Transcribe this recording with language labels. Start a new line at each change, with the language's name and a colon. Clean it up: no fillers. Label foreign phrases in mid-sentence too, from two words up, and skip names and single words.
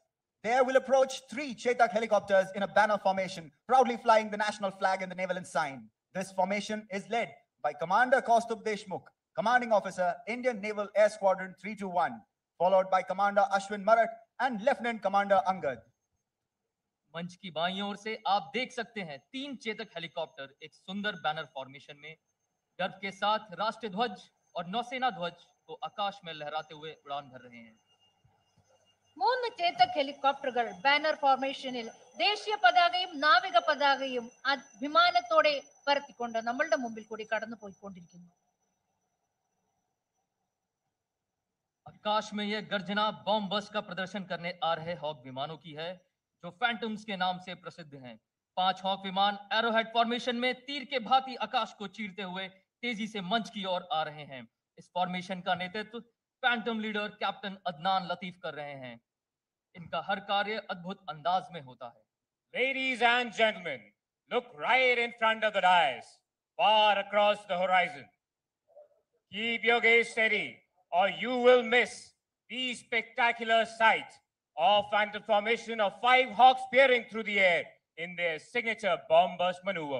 English: There will approach 3 Chetak helicopters in a banner formation, proudly flying the national flag and the naval ensign. This formation is led by Commander Kaustubh Deshmukh, Commanding Officer, Indian Naval Air Squadron 321, followed by Commander Ashwin Marat and Lieutenant Commander Angad.
Hindi: मंच की बाईं ओर से आप देख सकते हैं 3 चेतक हेलीकॉप्टर एक सुंदर
English: banner formation
Hindi: में गर्व के साथ राष्ट्रीय ध्वज और नौसेना ध्वज को आकाश में लहराते हुए उड़ान भर रहे हैं.
Malayalam: 3 ചേതക് ഹെലികോപ്റ്ററുകൾ
English: banner formation
Malayalam: ദേശീയ പതാകയും നാവിക പതാകയും അഭിമാനത്തോടെ പറത്തിക്കൊണ്ട് നമ്മളുടെ മുമ്പിൽ കൂടി കടന്നു പോയിക്കൊണ്ടിരിക്കുന്നു.
Hindi: आकाश में यह गर्जना
English: bomb burst
Hindi: का प्रदर्शन करने आ रहे हॉक विमानों की है जो फैंटम्स के नाम से प्रसिद्ध हैं. 5 हॉक विमान
English: arrowhead formation
Hindi: में तीर के भांति आकाश को चीरते हुए तेजी से मंच की ओर आ रहे हैं. इस फॉर्मेशन का नेतृत्व
English: phantom leader
Hindi: कैप्टन अदनान लतीफ कर रहे हैं. इनका हर कार्य अद्भुत अंदाज में होता है.
English: Ladies and gentlemen, look right in front of the dais, far across the horizon. Keep your gaze steady, or you will miss the spectacular sight of phantom formation of 5 hawks peering through the air in their signature bomb burst maneuver.